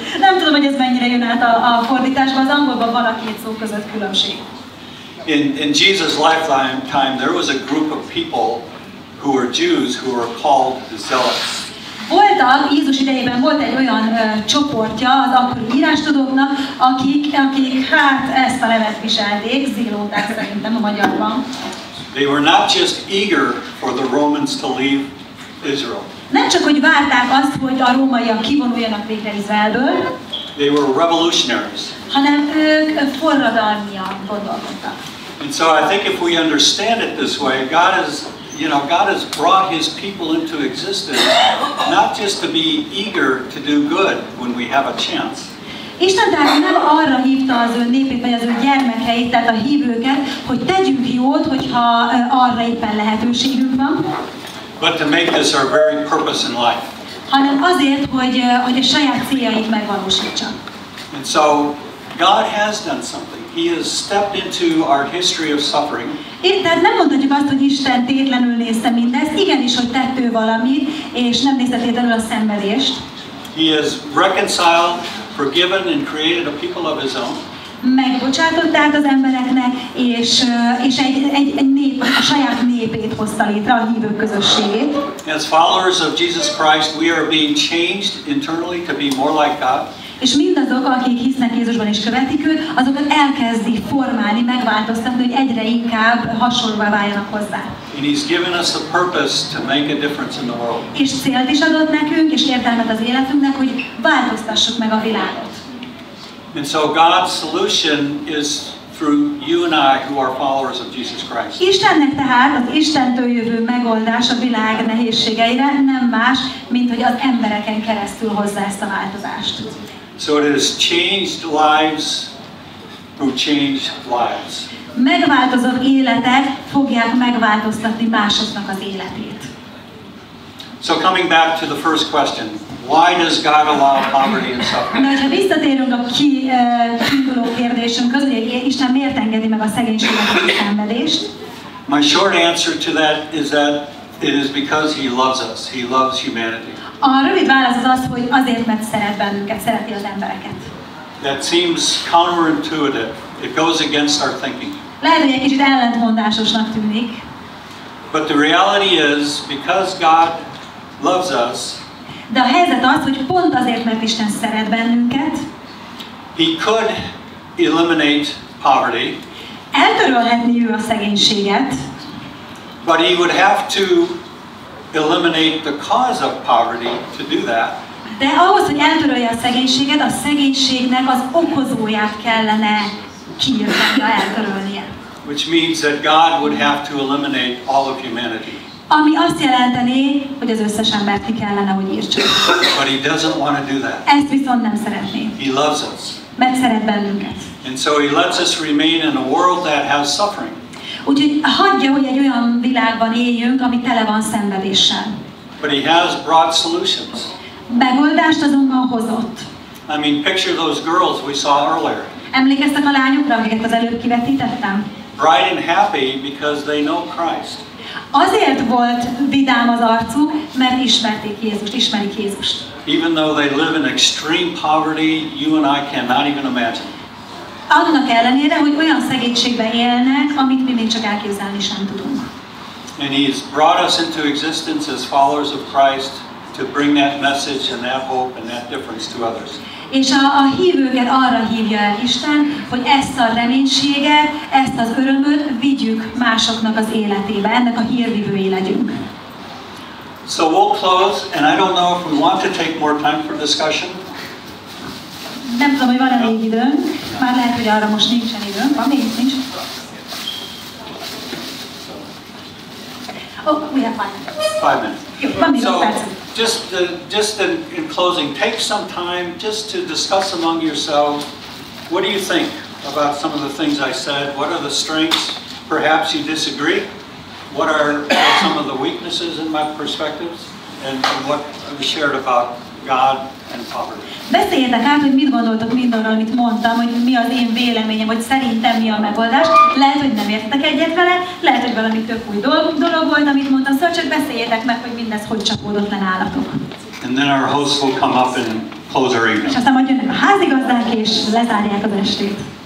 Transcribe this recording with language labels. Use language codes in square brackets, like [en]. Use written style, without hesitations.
[hu] Nem tudom, hogy ez mennyire jön át a fordításban, az angolban van a két szó között különbség. [en] In Jesus' lifetime, there was a group of people who were Jews who were called zealots. [hu] Voltak, Jézus idejében volt egy olyan csoportja az akkori írástudóknak, akik hát ezt a nevet viselték, zélóták szerintem a magyarban. [en] They were not just eager for the Romans to leave Israel. [hu] Nem csak, hogy várták azt, hogy a rómaiak kivonuljanak végre Izraelből, [en] they were revolutionaries. [hu] Hanem ők forradalmian gondolkodtak. [en] And so I think if we understand it this way, God has brought His people into existence not just to be eager to do good when we have a chance. [hu] Isten tehát nem arra hívta az ő népét, vagy az ő gyermekeit, tehát a hívőket, hogy tegyünk jót, hogyha arra éppen lehetőségünk van. [en] But to make this our very purpose in life. [hu] Hanem azért, hogy a saját céljait megvalósítsa. [en] And so God has done something. He has stepped into our history of suffering. [hu] Tehát nem mondhatjuk azt, hogy Isten tétlenül nézte mindezt, igenis, hogy tett ő valamit, és nem nézte tétlenül a szenvedést. [en] He has reconciled, forgiven and created a people of His own. [hu] Megbocsátott át az embereknek, és egy nép, a saját népét hozta létre, a hívők közösségét. [en] As followers of Jesus Christ, we are being changed internally to be more like God. [hu] És mindazok, akik hisznek Jézusban és követik őt, azokat elkezdi formálni, megváltoztatni, hogy egyre inkább hasonlóvá váljanak hozzá. [en] And He's given us a purpose to make a difference in the world. [hu] És célt is adott nekünk, és értelmet az életünknek, hogy változtassuk meg a világot. [en] And so God's solution is through you and I who are followers of Jesus Christ. [hu] Istennek tehát az Istentől jövő megoldás a világ nehézségeire nem más, mint hogy az embereken keresztül hozza ezt a változást. [en] So it has changed lives who change lives. [hu] Megváltozott életek fogják megváltoztatni másoknak az életét. [en] So coming back to the first question, why does God allow poverty and suffering? [hu] Na, ha visszatérünk a kiinduló kérdésünkhöz, hogy Isten miért engedi meg a szegénységet és a szenvedést? [en] My short answer to that is it is because He loves us. He loves humanity. [hu] A rövid válasz az, hogy azért, mert szeret bennünket, szereti az embereket. [en] That seems counterintuitive. It goes against our thinking. [hu] Lehet, hogy egy kicsit ellentmondásosnak tűnik. [en] But the reality is, because God loves us, [hu] de a helyzet az, hogy pont azért, mert Isten szeret bennünket, [en] He could eliminate poverty. [hu] Eltörölhetné ő a szegénységet, [en] but He would have to eliminate the cause of poverty to do that. [hu] De ahhoz, hogy eltörölje a szegénységet, a szegénységnek az okozóját kellene kiirtania, eltörölnie. [en] Which means that God would have to eliminate all of humanity. [hu] Ami azt jelenteni, hogy az összes embert ki kellene, hogy írtsuk. [en] But He doesn't want to do that. [hu] Ezt viszont nem szeretné. [en] He loves us. [hu] mert szeret bennünket. [en] And so he lets us remain in a world that has suffering. [hu] Úgyhogy hagyja, hogy egy olyan világban éljünk, ami tele van szenvedéssel. [en] But he has brought solutions. [hu] Megoldást azonban hozott. [en] I mean, picture those girls we saw earlier. [hu] Emlékeztek a lányokra, akiket az előbb kivetítettem? [en] Bright and happy because they know Christ. [hu] Azért volt vidám az arcuk, mert ismerték Jézust, ismerik Jézust. [en] Even though they live in extreme poverty, you and I cannot even imagine. [hu] Annak ellenére, hogy olyan szegénységben élnek, amit mi még csak elképzelni sem tudunk. [en] And he's brought us into existence as followers of Christ to bring that message and that hope and that difference to others. [hu] És a hívőket arra hívja el Isten, hogy ezt a reménységet, ezt az örömöt vigyük másoknak az életébe, ennek a hírvivői legyünk. [en] So we'll close, and I don't know if we want to take more time for discussion. [hu] Nem tudom, hogy van elég időnk, már lehet, hogy arra most nincsen időnk. Van még? Nincs? [en] Oh, we have 5 minutes. 5 minutes. [hu] Jó, van még 5 [en] So, [hu] percünk. [en] just in closing, take some time just to discuss among yourselves. What do you think about some of the things I said? What are the strengths? Perhaps you disagree. What are some of the weaknesses in my perspectives? And what I shared about God and poverty. [hu] Beszéljetek át, hogy mit gondoltok mindarról, amit mondtam, hogy mi az én véleményem, hogy szerintem mi a megoldás. Lehet, hogy nem értetek egyet vele, lehet, hogy valami tök új dolog volt, amit mondtam, szóval csak beszéljetek meg, hogy mindez hogy csapódott le nálatok. [en] And then our hosts will come up and close our evening. [hu] És aztán majd jönnek a házigazdák, és lezárják az estét.